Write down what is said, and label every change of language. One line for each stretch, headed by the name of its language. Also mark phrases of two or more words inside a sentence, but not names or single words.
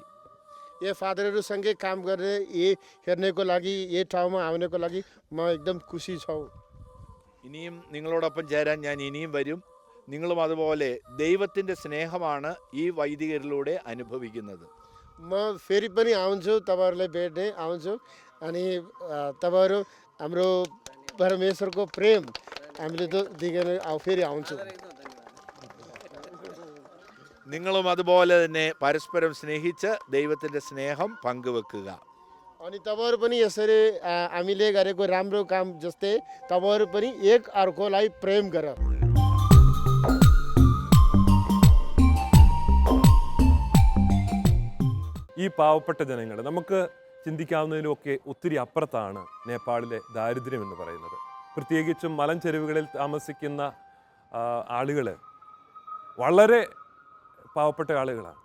Nepali: यो फादरहरूसँगै काम गरेर यही हेर्नको लागि, यही ठाउँमा आउनको लागि म एकदम खुसी छु।
Malayalam: ഇനിയും നിങ്ങളോടൊപ്പം ചേരാൻ ഞാൻ ഇനിയും വരും. നിങ്ങളും അതുപോലെ ദൈവത്തിൻ്റെ സ്നേഹമാണ് ഈ വൈദികരിലൂടെ അനുഭവിക്കുന്നത്.
Nepali: म फेरि पनि आउँछु, तपाईँहरूलाई भेट्ने आउँछु अनि तपाईँहरू हाम्रो परमेश्वरको प्रेम हामीले त देखेर फेरि आउँछु।
Malayalam: നിങ്ങളും അതുപോലെ തന്നെ പരസ്പരം സ്നേഹിച്ച് ദൈവത്തിൻ്റെ സ്നേഹം പങ്കുവെക്കുക.
Nepali: अनि तपाईँहरू पनि यसरी हामीले गरेको राम्रो काम जस्तै तपाईँहरू पनि एक अर्कोलाई प्रेम गर।
Malayalam: ഈ പാവപ്പെട്ട ജനങ്ങൾ നമുക്ക് ചിന്തിക്കാവുന്നതിലുമൊക്കെ ഒത്തിരി അപ്പുറത്താണ് നേപ്പാളിലെ ദാരിദ്ര്യം എന്ന് പറയുന്നത്. പ്രത്യേകിച്ചും മലഞ്ചെരുവുകളിൽ താമസിക്കുന്ന ആളുകൾ വളരെ പാവപ്പെട്ട ആളുകളാണ്.